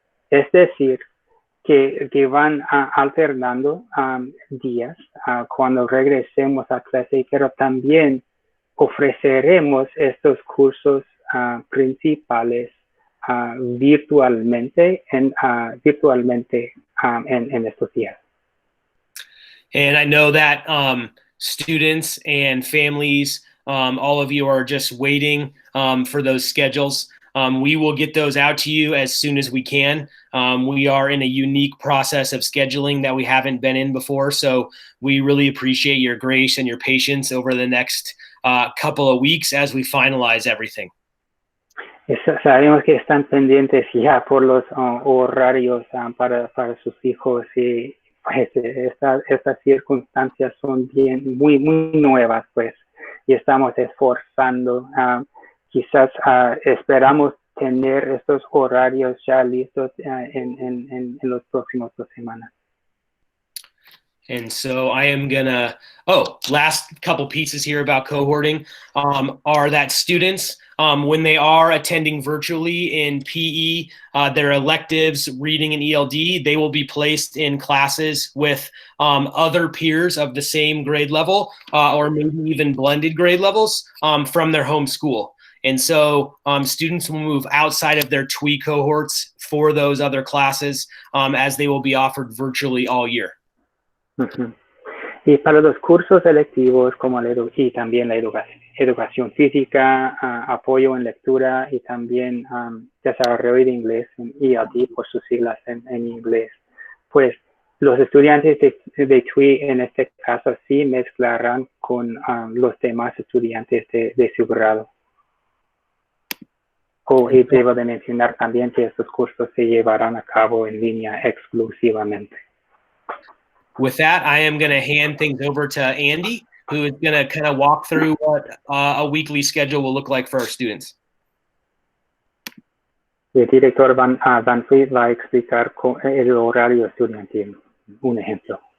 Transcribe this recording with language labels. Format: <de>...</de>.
<es>Es decir, que van alternando días cuando regresemos a clase, pero también ofreceremos estos cursos principales virtualmente en estos días.</es> <en>And I know that students and families, all of you are just waiting for those schedules. We will get those out to you as soon as we can. We are in a unique process of scheduling that we haven't been in before, so we really appreciate your grace and your patience over the next couple of weeks as we finalize everything.</en> <es>Sabemos que están pendientes ya por los horarios para sus hijos, y pues estas circunstancias son muy nuevas, pues, y estamos esforzando. Quizás esperamos tener estos horarios ya listos en los próximos 2 semanas.</es> <en>And so I am gonna, last couple pieces here about cohorting are that students, when they are attending virtually in PE, their electives, reading and ELD, they will be placed in classes with other peers of the same grade level or maybe even blended grade levels from their home school. And so students will move outside of their TWI cohorts for those other classes as they will be offered virtually all year.</en> <es>Y para los cursos electivos como y también la educación física, apoyo en lectura y también desarrollo de inglés en ELD por sus siglas en inglés, pues los estudiantes de TWI en este caso sí mezclarán con los demás estudiantes de su grado. Y debo de mencionar también que estos cursos se llevarán a cabo en línea exclusivamente.</es> <en>With that, I am going to hand things over to Andy, who is going to kind of walk through what a weekly schedule will look like for our students.</en> <es>El director Van Fleet va a explicar el horario estudiantil. Un ejemplo.</es>